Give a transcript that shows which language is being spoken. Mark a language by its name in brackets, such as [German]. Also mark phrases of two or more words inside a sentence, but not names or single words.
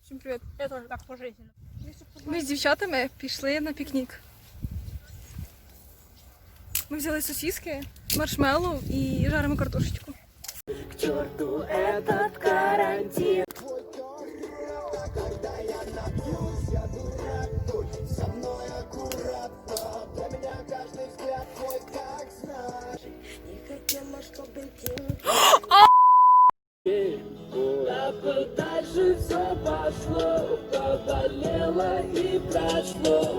[Ukrainian] Всім привіт. Я теж так пожизненно. Ми з дівчатами пішли на пікнік. Ми взяли сосиски, маршмеллоу і жаримо картошечку. [Russian] К черту этот карантин. Не хотела, чтобы дальше все пошло, поболело и прошло.